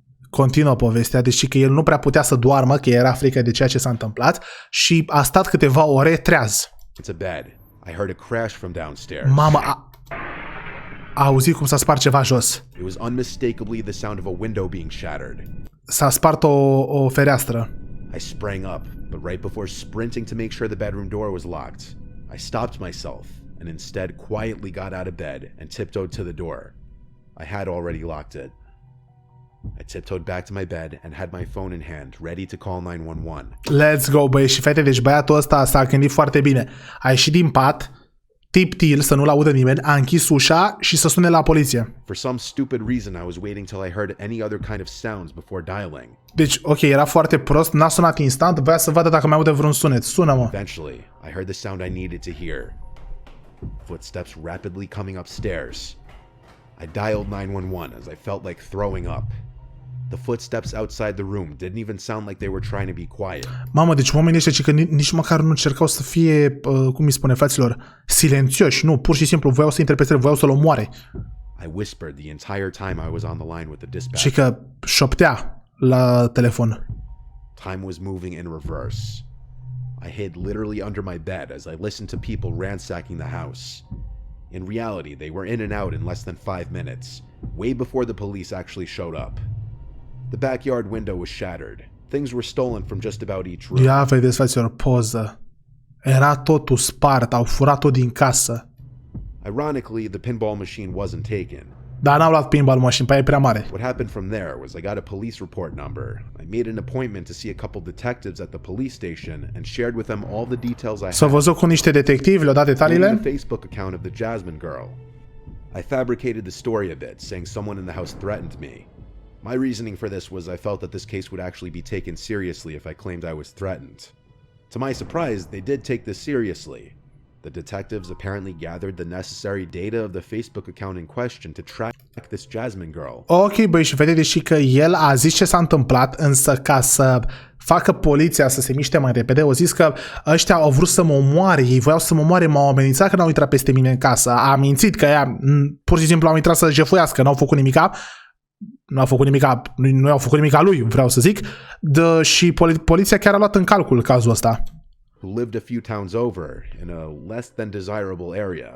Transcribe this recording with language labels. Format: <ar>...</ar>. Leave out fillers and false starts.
<ro>Continuă povestea, deși că el nu prea putea să doarmă, că era frică de ceea ce s-a întâmplat și a stat câteva ore treaz.</ro> <en>It's a bed. I heard a crash from downstairs.</en> <ro>Mama a auzit cum s-a spart ceva jos.</ro> <en>It was unmistakably the sound of a window being shattered.</en> <ro>S-a spart o fereastră.</ro> <en>I sprang up, but right before sprinting to make sure the bedroom door was locked, I stopped myself and instead quietly got out of bed and tiptoed to the door. I had already locked it. I tiptoed back to my bed and had my phone in hand, ready to call 911. Let's go,</en> <ro>băi și fete, deci băiatul ăsta s-a gândit foarte bine. A ieșit din pat, tip-til, să nu-l audă nimeni, a închis ușa și să sune la poliție.</ro> <en>For some stupid reason, I was waiting till I heard any other kind of sounds before dialing.</en> <ro>Deci, ok, era foarte prost, n-a sunat instant, voia să vadă dacă mai aude vreun sunet. Sună-mă.</ro> <en>Eventually, I heard the sound I needed to hear. Footsteps rapidly coming upstairs. I dialed 911 as I felt like throwing up. The footsteps outside the room didn't even sound like they were trying to be quiet.</en> <ro>Mamă, deci oamenii ăștia că nici măcar nu încercau să fie, cum îi spune fraților, silențioși. Nu, pur și simplu voiau să interpreteze, voiau să-l omoare.</ro> <en>I whispered the entire time I was on the line with the dispatch.</en> <ro>Și că șoptea la telefon.</ro> <en>Time was moving in reverse. I hid literally under my bed as I listened to people ransacking the house. In reality, they were in and out in less than 5 minutes, way before the police actually showed up. The backyard window was shattered. Things were stolen from just about each room.</en> <ro>Ia vedeți, fraților, poză. Era totul spart, au furat tot din casă.</ro> <en>Ironically, the pinball machine wasn't taken.</en> <ro>Dar n-au luat pinball machine, pe e prea mare.</ro> <en>What happened from there was I got a police report number. I made an appointment to see a couple detectives at the police station and shared with them all the details I had.</en> <ro>S-a văzut cu niște detectivi, le-au dat detaliile.</ro> <en>The Facebook account of the Jasmine girl. I fabricated the story a bit, saying someone in the house threatened me. My reasoning for this was I felt that this case would actually be taken seriously if I claimed I was threatened. To my surprise, they did take this seriously. The detectives apparently gathered the necessary data of the Facebook account in question to track this Jasmine girl.</en> <ro>Ok, băi, și vedeți, deși că el a zis ce s-a întâmplat, însă ca să facă poliția să se miște mai repede, au zis că ăștia au vrut să mă omoare, ei voiau să mă omoare, m-au amenințat că n-au intrat peste mine în casă, a mințit că ea pur și simplu au intrat să jefuiască, n-au făcut nimica. Nu au făcut nimica lui, vreau să zic. Și poliția chiar a luat în calcul cazul ăsta.</ro> <en>Who lived a few towns over in a less than desirable area.</en>